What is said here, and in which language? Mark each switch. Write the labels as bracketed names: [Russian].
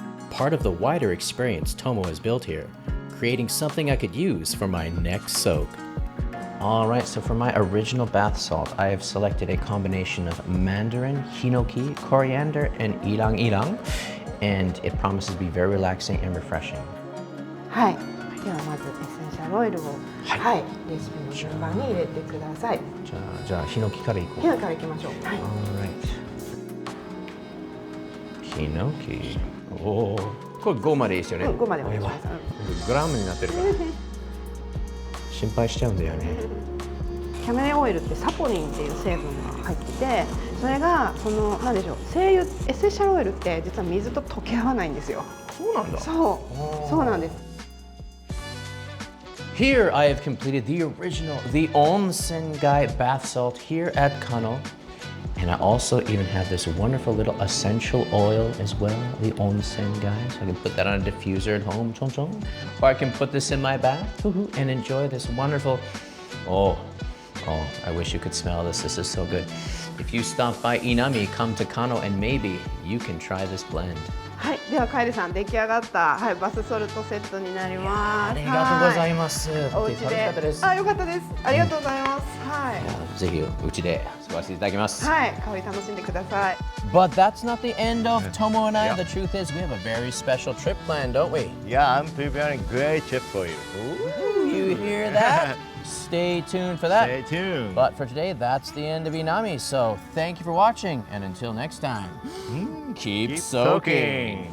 [English] Part of the wider experience Tomo has built here, creating something I could use for my next soak. Alright, so for my original bath salt, I have selected a combination of mandarin, hinoki, coriander, and ilang-ilang, and it promises to be very relaxing and refreshing. [Japanese] はい。ではまずエッセンシャルオイルを、はい、レシピの順番に入れてください。じゃあ、ヒノキからいこう。ヒノキからいきましょう。はい。 [English] Alright. [Japanese] ヒノキ。おー。これ5までいいですよね。 5までお願いします。グラムになってるから。心配しちゃうんだよね。キャメレオイルってサポニンっていう成分が入ってて、それがそのなんでしょう、精油エッセンシャルオイルって実は水と溶け合わないんですよ。そうなんだ。そうなんです。 [English] Here I have completed the original, the Onsen Guy bath salt here at Cano. And I also even have this wonderful little essential oil as well, the Onsen Guy. So I can put that on a diffuser at home, or I can put this in my bath and enjoy this wonderful, oh, I wish you could smell this. This is so good. If you stop by Inami, come to Cano, and maybe you can try this blend. [Japanese] はい、ではカエルさん出来上がった、はい、バスソルトセットになります。ありがとうございます。お家で、あ、よかったです。ありがとうございます。はい。ぜひうちで使わせていただきます。はい、香り楽しんでください。 [English] But that's not the end of Tomo and I. The truth is, we have a very special trip planned, don't we? Yeah, I'm preparing a great trip for you. Ooh, you hear that? Stay tuned for that. Stay tuned. But for today, that's the end of Inami. So thank you for watching, and until next time, keep soaking.